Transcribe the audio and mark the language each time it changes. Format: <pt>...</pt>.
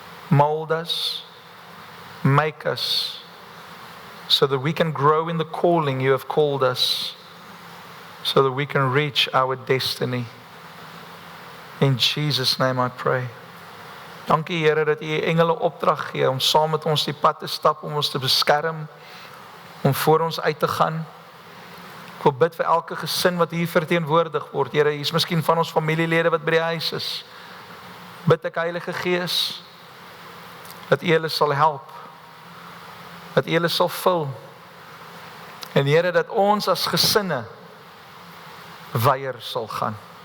<en>Mold us, make us, so that we can grow in the calling you have called us, so that we can reach our destiny. In Jesus' name I pray.</en> <af>Dankie Here dat u engele opdrag gee om saam met ons die pad te stap, om ons te beskerm, om voor ons uit te gaan. Ek wil bid vir elke gesin wat hier verteenwoordig word. Here, hier is miskien van ons familielede wat by die huis is. Bid ek Heilige Gees, dat u hulle sal help, dat u hulle sal vul. En Here, dat ons as gesinne weier sal gaan.</af>